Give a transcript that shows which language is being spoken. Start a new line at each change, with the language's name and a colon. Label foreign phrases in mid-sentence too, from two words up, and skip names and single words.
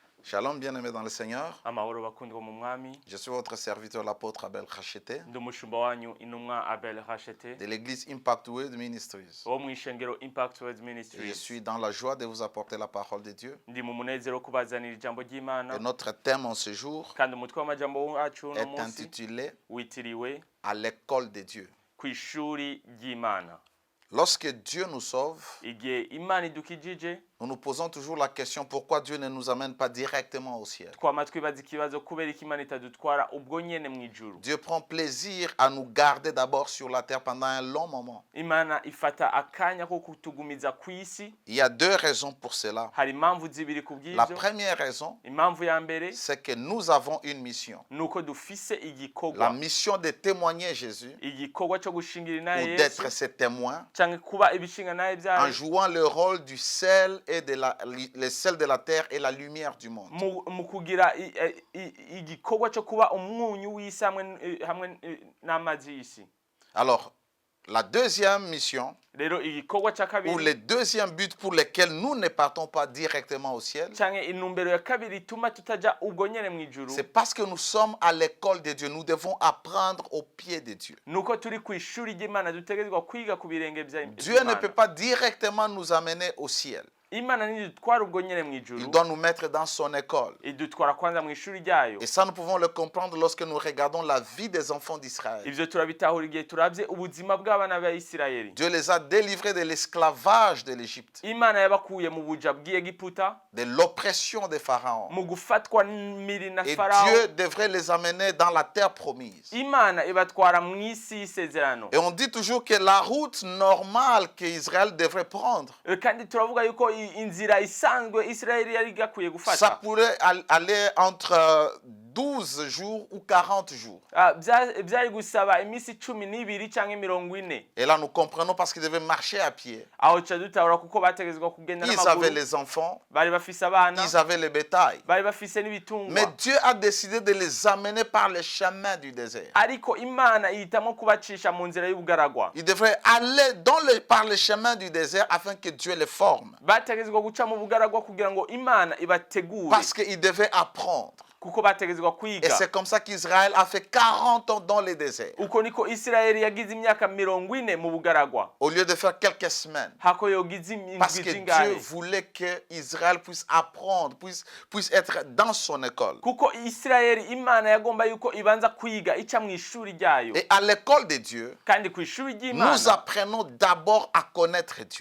French: Shalom, bien-aimés dans le Seigneur.
Rundi: Amahoro bakundwa mu mwami.
French: Je suis votre serviteur, l'apôtre Abel Khachete,
Rundi: Ndi umushumba wanyu intumwa Abel Khachete
French: de l'église Impact Word Ministries.
Rundi: wo mu ishengero Impact Word
French: Je
Rundi: Ministries.
French: suis dans la joie de vous apporter la parole de Dieu.
Rundi: Ndi mu munezero wo kubazanira ijambo ry'Imana
French: Et notre thème en ce jour
Rundi: kandi umutwe w'amajambo wacu no
French: est
Rundi: munsi
French: intitulé
Rundi: witiriwe
French: À l'école de Dieu.
Rundi: ku ishuri ry'Imana.
French: Lorsque Dieu nous sauve,
Rundi: Igihe Imana idukijije
French: nous nous posons toujours la question pourquoi Dieu ne nous amène pas directement au ciel.
Rundi: twama twibaza ikibazo kubera iki Imana itadutwara ubwo nyene mu ijuru.
French: Dieu prend plaisir à nous garder d'abord sur la terre pendant un long moment.
Rundi: Imana ifata akanya ko kutugumiza ku isi.
French: Il y a deux raisons pour cela.
Rundi: Hari impamvu zibiri
French: La
Rundi: kubw'ivyo.
French: première raison,
Rundi: Impamvu ya mbere
French: c'est que nous avons une mission.
Rundi: nuko dufise
French: La
Rundi: igikorwa.
French: mission de témoigner Jésus
Rundi: Igikorwa cyo gushingira
French: ou
Rundi: naye
French: d'être
Rundi: Yesu
French: ses témoins
Rundi: canke kuba ibishinga naye
French: en
Rundi: byayo
French: jouant le rôle du sel et de le sel de la terre et la lumière du monde.
Rundi: mu kugira igikorwa cyo kuba umwunyu w'isi hamwe n'amazi y'isi.
French: Alors, la deuxième mission,
Rundi: Rero igikorwa cya
French: ou
Rundi: kabiri
French: le deuxième but pour lequel nous ne partons pas directement au ciel,
Rundi: canke intumbero ya kabiri ituma tutaja ubwo nyene mu ijuru
French: c'est parce que nous sommes à l'école de Dieu. Nous devons apprendre au pied de Dieu.
Rundi: nuko turi ku ishuri ry'Imana dutegerezwa kwiga ku birenge bya
French: Dieu ne peut pas directement nous amener au ciel.
Rundi: Imana ntidutwara ubwo nyene mu
French: Il
Rundi: ijuru,
French: doit nous mettre dans son école.
Rundi: idutwara kwanza mu ishuri ryayo.
French: Et ça, nous pouvons le comprendre lorsque nous regardons la vie des enfants d'Israël.
Rundi: Ivyo turabitahura igihe turabye ubuzima bw'abana ba Isirayeli.
French: Dieu les a délivrés de l'esclavage de l'Égypte,
Rundi: Imana yabakuye mu buja bw'Egiputa,
French: de l'oppression des pharaons.
Rundi: mu gufatwa n'imiri na
French: Et
Rundi: Farao.
French: Dieu devrait les amener dans la terre promise.
Rundi: Imana ibatwara mu isi y'isezerano.
French: Et on dit toujours que la route normale qu'Israël devrait prendre,
Rundi: Kandi turavuga yuko inzira isanzwe Isirayeli yari gakwiye
French: ça
Rundi: gufata
French: pourrait aller entre 12 jours ou 40 jours.
Rundi: byari gusaba iminsi 12 canke 40.
French: Et là, nous comprenons parce qu'ils devaient marcher à pied.
Rundi: Aho ca dutahura kuko bategezwa kugenda
French: Ils avaient
Rundi: n'amaguru,
French: les enfants,
Rundi: bari bafise abana,
French: ils avaient le bétail.
Rundi: bari bafise
French: Mais
Rundi: n'ibitungwa.
French: Dieu a décidé de les amener par le chemin du désert.
Rundi: Ariko Imana ihitamo kubacisha mu nzira y'ubugaragwa.
French: Ils devraient aller par le chemin du désert afin que Dieu les forme.
Rundi: Bategezwa guca mu bugaragwa kugira ngo Imana ibategure,
French: Parce qu'ils devaient apprendre.
Rundi: kuko bategezwa
French: Et
Rundi: kwiga.
French: c'est comme ça qu'Israël a fait 40 ans dans le désert.
Rundi: Uko niko Isirayeli yagize imyaka 40 mu bugaragwa,
French: Au lieu de faire quelques semaines.
Rundi: hako yogize
French: Parce
Rundi: indwi
French: que
Rundi: zingahe.
French: Dieu voulait qu'Israël puisse apprendre, puisse être dans son école.
Rundi: Kuko Isirayeli Imana yagomba yuko ibanza kwiga ica mu ishuri ryayo.
French: Et à l'école de Dieu,
Rundi: Kandi ku ishuri
French: nous
Rundi: ry'Imana
French: apprenons d'abord à connaître Dieu.